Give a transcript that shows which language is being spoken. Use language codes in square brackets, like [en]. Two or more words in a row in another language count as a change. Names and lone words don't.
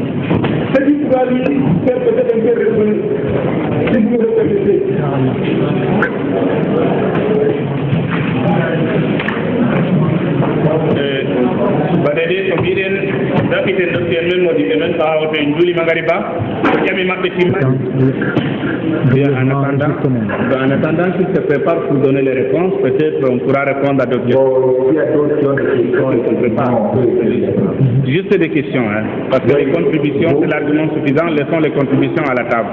[fr] C'est du pouvoir lui faire peut-être un peu raisonner. Si vous me le permettez. [ff] Badede ko mbiɗen dakiten docteur men modiɓe men so hawto en juulima ngari ba ko ƴami maɓɓe timma. [fr] En attendant qu'il se prépare pour donner les réponses, peut-être on pourra répondre à d'autres questions. Juste des questions, hein, parce que les contributions, c'est l'argument suffisant, laissons les contributions à la table.